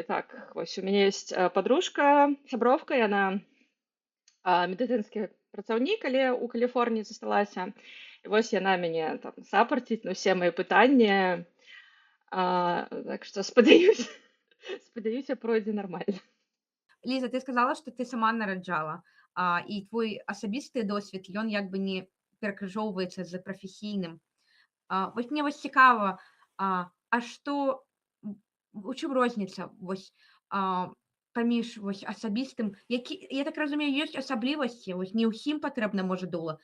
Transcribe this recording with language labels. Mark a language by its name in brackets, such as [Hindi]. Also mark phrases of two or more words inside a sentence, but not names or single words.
[Belarusian] Так, вось у мяне ёсць подружка, сябровка, яна медыцынскі працаўнік, але ў Каліфорніі засталася. І вось яна мяне там сапарціць на ўсе мае пытанні. Так што спадзяюся, пройдзе нармальна. Лиза, ты сказала, что ты сама нараджала, и твой асабісты досвед, ён як бы не перакрыжоўваецца з прафесійным. Вось мне вось цікава, што у чым розніца вось паміж вось асабістым, я так разумею, ёсць асаблівасці, вось не ўсім патрэбна можа дула.